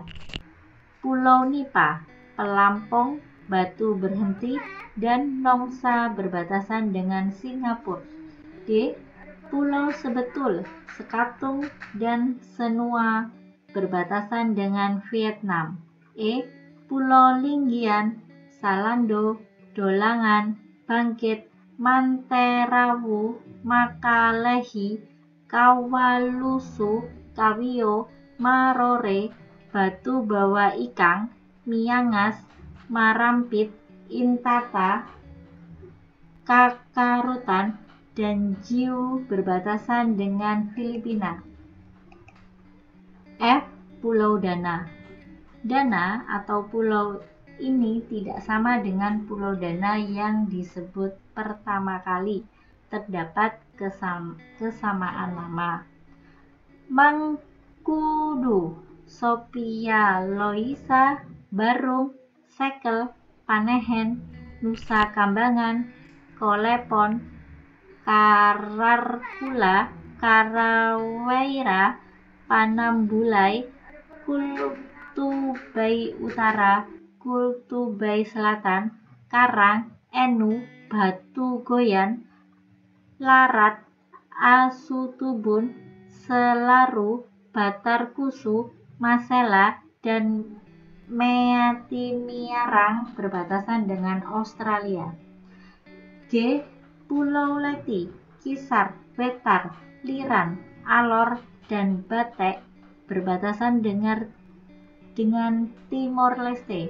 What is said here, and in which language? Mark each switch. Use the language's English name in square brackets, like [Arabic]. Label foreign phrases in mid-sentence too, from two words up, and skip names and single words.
[Indonesian] Pulau Nipa, Pelampong, Batu Berhenti, dan Nongsa berbatasan dengan Singapura. D. Pulau Sebetul, Sekatung, dan Senua berbatasan dengan Vietnam. E. Pulau Linggian, Salando, Dolangan, Bangkit, Manterawu, Makalehi, Kawalusu, Kawio, Marore, Batu Bawa Ikang, Miangas, Marampit, Intata, Kakarutan, dan Jiu berbatasan dengan Filipina. F. Pulau Dana. Dana atau pulau ini tidak sama dengan Pulau Dana yang disebut pertama kali. Terdapat kesamaan nama. Mangkudu, Sophia Loisa, Barung, Sekel, Panehen, Nusa Kambangan, Kolepon, Kararkula, Karawaira, Panambulai, Kultubai Utara, Kultubai Selatan, Karang, Enu, Batu Goyan, Larat, Asutubun, Selaru, Batarkusu, Masela, dan Meatimiarang berbatasan dengan Australia. G. Pulau Leti, Kisar, Wetar, Liran, Alor, dan Batek berbatasan dengan Timor Leste.